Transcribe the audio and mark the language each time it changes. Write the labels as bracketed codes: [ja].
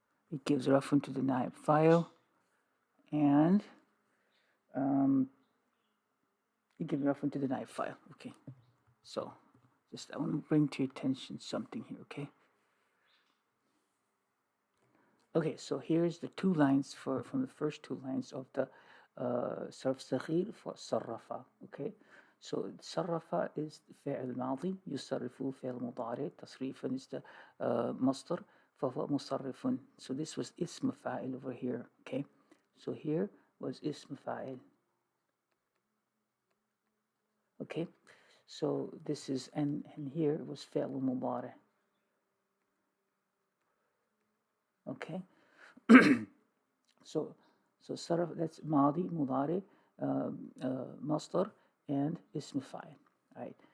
[en] It gives raf'un to the na'ib file, and it gives raf'un to the na'ib file. Okay, so just I want to bring to your attention something here. Okay, so here's the two lines from the first two lines of the sarf saghir for sarrafa. Okay, so sarrafa is [ar] فعل ماضي يصرف فعل مضارع تصريفا is the مصدر فهو مصرف. [en] So this was اسم فاعل over here. Okay, so here was اسم فاعل. Okay, so this is and here was فعل مضارع. Okay. So sarf, that's madi, mudari, masdar, and ism fa'il. Right.